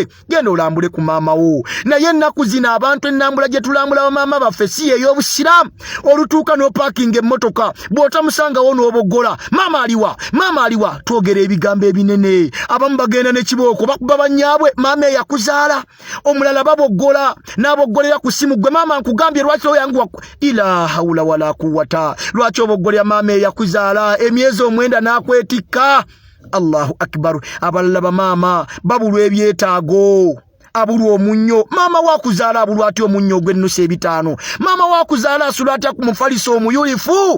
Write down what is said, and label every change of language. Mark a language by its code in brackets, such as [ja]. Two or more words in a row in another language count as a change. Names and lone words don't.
[lg] Genda olambule ku maama wo. Naye ennaku zino abantu ennambula gye tulambula bamaama baffe si ey'obusiraamu. Olutuuka n'opaakinga emmotoka bw'otamusangawo n'oboggola maama aliwa. Twogera ebigambo ebinene. Abamu bagenda ne kibooko bakuba bannyaabwe maama eyakuzaala. Omulala baboggola n'aboggolera ku simu, gwe maama nkugambye lwaki oyangu [ar] إلا حول ولا قوة. [lg] Lwaki oboggolera maama eyakuzaala emyezi 9 n'akwetikka? [ar] الله أكبر. [lg] Abalala bamaama babulwa ebyetaago, abulwa omunnyo. Maama wakuzaala abulwa atya omunnyo ogw'ennusu 5? Maama wakuzaala asula atya ku mufaliso omuyulifu?